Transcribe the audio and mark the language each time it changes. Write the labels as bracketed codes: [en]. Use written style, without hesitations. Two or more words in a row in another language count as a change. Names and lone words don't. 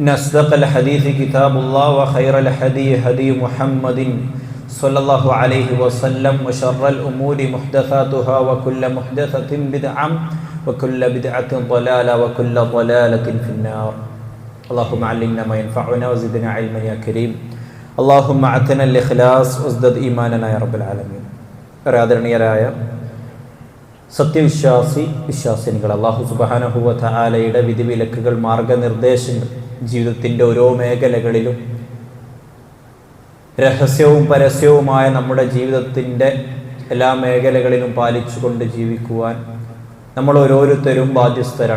[ar] أصدق الحديث كتاب الله وخير الهدي هدي محمد صلى الله عليه وسلم وشر الأمور محدثاتها وكل محدثة بدعة وكل بدعة ضلالة وكل ضلالة في النار اللهم علمنا ما ينفعنا وزدنا علما يا كريم اللهم أعطنا الإخلاص وازدد إيماننا يا رب العالمين ആദരണീയരായ [ml] വിശ്വാസിനികൾ [ar] الله سبحانه وتعالى [ml] വിധിവിലക്കുകൾ മാർഗനിർദ്ദേശങ്ങൾ ജീവിതത്തിൻ്റെ ഓരോ മേഖലകളിലും രഹസ്യവും പരസ്യവുമായ നമ്മുടെ ജീവിതത്തിൻ്റെ എല്ലാ മേഖലകളിലും പാലിച്ചുകൊണ്ട് ജീവിക്കുവാൻ നമ്മൾ ഓരോരുത്തരും ബാധ്യസ്ഥരാണ്.